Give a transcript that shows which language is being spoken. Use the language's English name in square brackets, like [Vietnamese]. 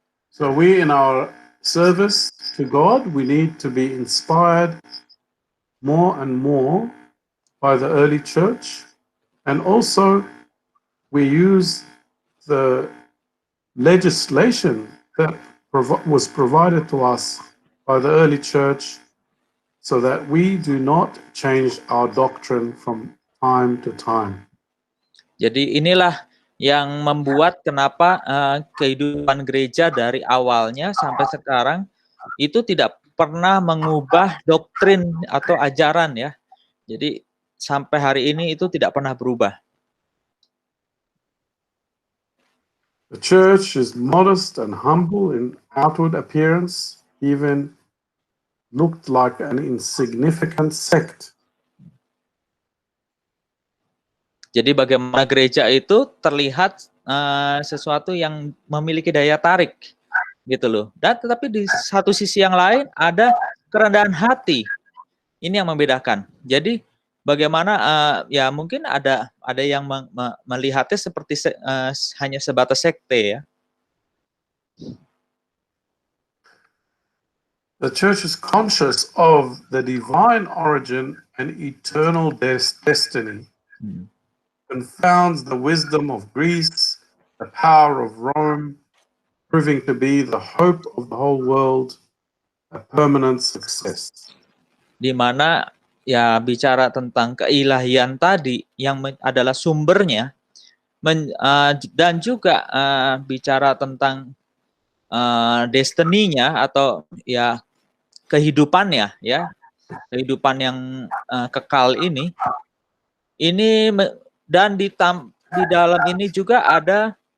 [English] So we in our service to God, we need to be inspired more and more by the early church, and also we use the legislation that was provided to us by the early church so that we do not change our doctrine from time to time. [Indonesian] Jadi inilah yang membuat kenapa kehidupan gereja dari awalnya sampai sekarang itu tidak pernah mengubah doktrin atau ajaran ya. Jadi sampai hari ini itu tidak pernah berubah. [English] The church is modest and humble in outward appearance, even looked like an insignificant sect. [Indonesian] Jadi bagaimana gereja itu terlihat sesuatu yang memiliki daya tarik gitu loh. Dan tetapi di satu sisi yang lain ada kerendahan hati. Ini yang membedakan. Jadi bagaimana ya mungkin ada yang melihatnya seperti hanya sebatas sekte ya. [English] The church is conscious of the divine origin and eternal destiny. Confounds the wisdom of Greece, the power of Rome, proving to be the hope of the whole world, a permanent success. [Indonesian] Di mana ya bicara tentang keilahian tadi yang adalah sumbernya, dan juga bicara tentang destiny-nya atau ya kehidupannya ya, kehidupan yang kekal ini dan di dalam ini juga ada